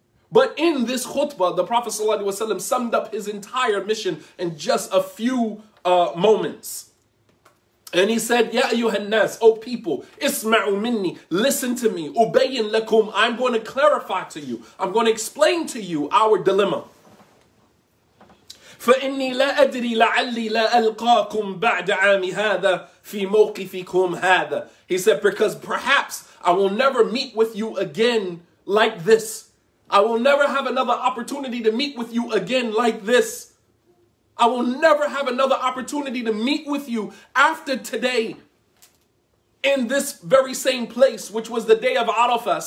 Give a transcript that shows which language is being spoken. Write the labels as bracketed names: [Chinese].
[English] But in this khutbah, the Prophet ﷺ summed up his entire mission in just a few moments. And he said, [Arabic] Ya ayyuhan nas, [English] O people, [Arabic] isma'u minni, [English] listen to me, [Arabic] ubayyin lakum, [English] I'm going to clarify to you, I'm going to explain to you our dilemma. [Arabic] فإني لا أدري لعلي لا ألقاكم بعد عام هذا في موقفكم هذا. [English] He said, because perhaps I will never meet with you again like this. I will never have another opportunity to meet with you again like this. I will never have another opportunity to meet with you after today in this very same place, which was the day of Arafah.